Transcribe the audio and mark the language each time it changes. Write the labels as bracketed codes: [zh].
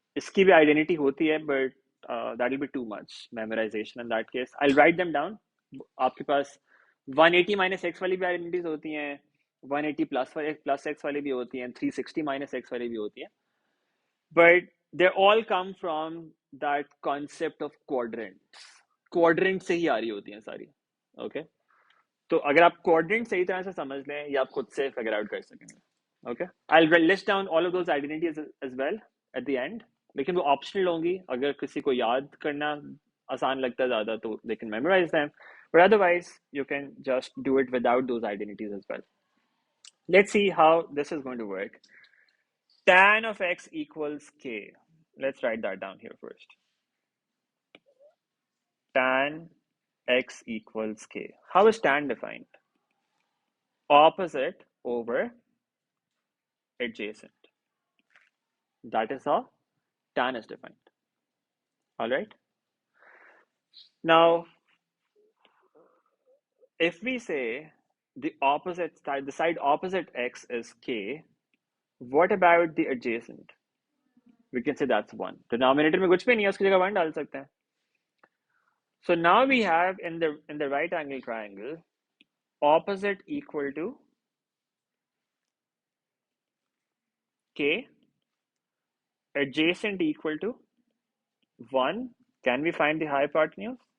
[hi] इसकी भी identity होती है, [en] but that will be too much memorization in that case. I'll write them down. [hi] आपके पास 180 minus x वाली भी identities होती हैं, 180 plus x वाली भी होती हैं, 360 minus x वाली भी होती हैं, [en] but they all come from that concept of quadrants. [hi] Quadrant से ही आ रही होती हैं सारी. Okay, तो अगर आप quadrant सही तरह से समझ लें, ये आप खुद से figure out कर सकेंगे. [en] Okay, I'll list down all of those identities as well at the end, [hi] लेकिन वो optional होंगी. अगर किसी को याद करना आसान लगता है ज़्यादा तो [en] they can memorize them, but otherwise you can just do it without those identities as well. Let's see how this is going to work. Tan of x equals k. Let's write that down here first. Tan x equals k. How is tan defined? Opposite over adjacent. That is how tan is defined. All right. Now, if we say the opposite side, the side opposite x is k, what about the adjacent? We can say that's 1. [hi] Denominator में कुछ भी नहीं है, उसकी जगह 1 डाल सकते हैं. [en] So now we have in the right angle triangle, opposite equal to k, adjacent equal to 1. Can we find the hypotenuse?